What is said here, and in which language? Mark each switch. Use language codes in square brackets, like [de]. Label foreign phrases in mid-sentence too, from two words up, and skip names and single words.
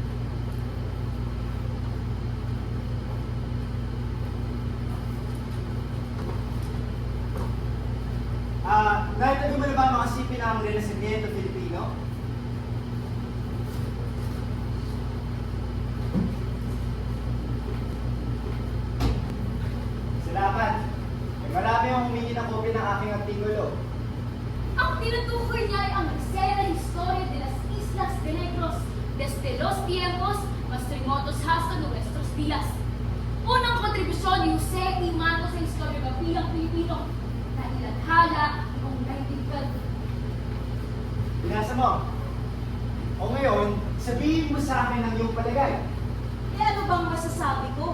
[tl] Nahitabi mo na ba mga sipin ng Renacimiento Filipino? Salamat. Marami ang humingi ng kopya ng aking artikulo. Ang tinutukoy niya ay ang Sierra Historia de las Islas de Negros desde los tiempos más remotos hasta nuestros días. Unang kontribusyon ni Jose E. Mato sa historiografiang Pilipino na ilathala noong 1912. Binasa mo. O ngayon, sabihin mo sa akin ang iyong palagay. Eh ano bang masasabi ko?